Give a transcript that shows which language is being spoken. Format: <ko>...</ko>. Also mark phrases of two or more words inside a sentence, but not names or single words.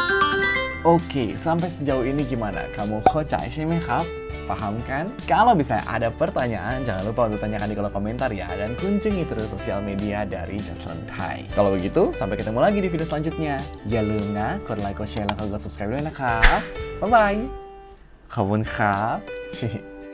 <id>Oke, sampai sejauh ini gimana? Kamu</id> <th>เข้าใจไหมครับ?</th> <id>Paham kan? Kalau misalnya ada pertanyaan, jangan lupa untuk tanyakan di kolom komentar ya. Dan kunjungi terus sosial media dari Just Learn Thai. Kalau begitu, sampai ketemu lagi di video selanjutnya. Jangan lupa klik</id> <en>like, share,</en> <id>dan subscribe</id> <th>ด้วยนะครับ</th> <en>Bye bye</en> <th>ขอบคุณครับ</th>